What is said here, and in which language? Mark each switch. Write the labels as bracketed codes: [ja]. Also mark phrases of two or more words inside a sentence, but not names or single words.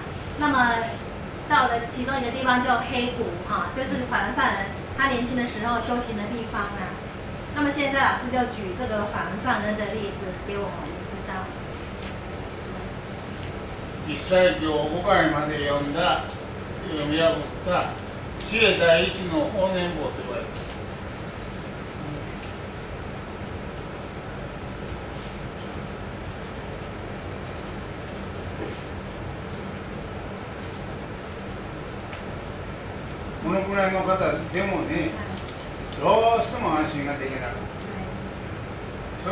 [zh] 那么到了其中一个地方叫黑谷哈，就是法轮上人他年轻的时候修行的地方啦。那么现在老师就举这个法轮上人的例子给我们知道。 [ja] 一切経5回まで読み破った知恵第一の法然坊と言われる。このくらいの方でもね、どうしても安心ができなかった。